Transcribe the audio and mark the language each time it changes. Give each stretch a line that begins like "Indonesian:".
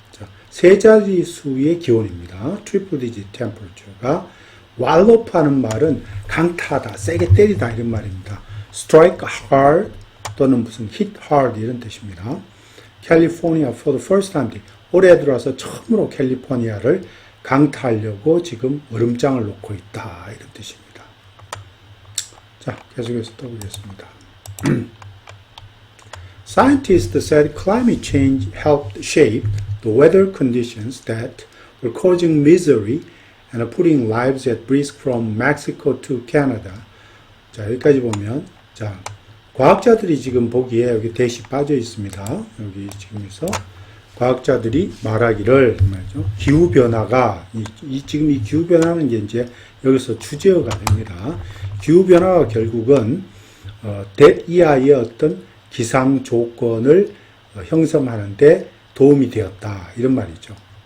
Korean: 자, 세 자릿수의 기온입니다. triple digit temperature가 wallop 하는 말은 강타하다, 세게 때리다 이런 말입니다.
English: strike hard
Korean: 또는 무슨
English: hit hard
Korean: 이런 뜻입니다.
English: California for the first time.
Korean: 올해 들어와서 처음으로 캘리포니아를 강타하려고 지금 얼음장을 놓고 있다. 이런 뜻입니다. 자, 계속해서 또 보겠습니다.
English: Scientists said climate change helped shape the weather conditions that were causing misery and putting lives at risk from Mexico to Canada.
Korean: 자, 여기까지 보면, 자, 과학자들이 지금 보기에 여기 대시 빠져 있습니다. 여기 지금에서. 과학자들이 말하기를 말이죠. 기후 변화가 지금 이 기후 변화는 이제 여기서 주제어가 됩니다. 기후 변화가 결국은 that 이하의 어떤 기상 조건을 형성하는데 도움이 되었다 이런 말이죠.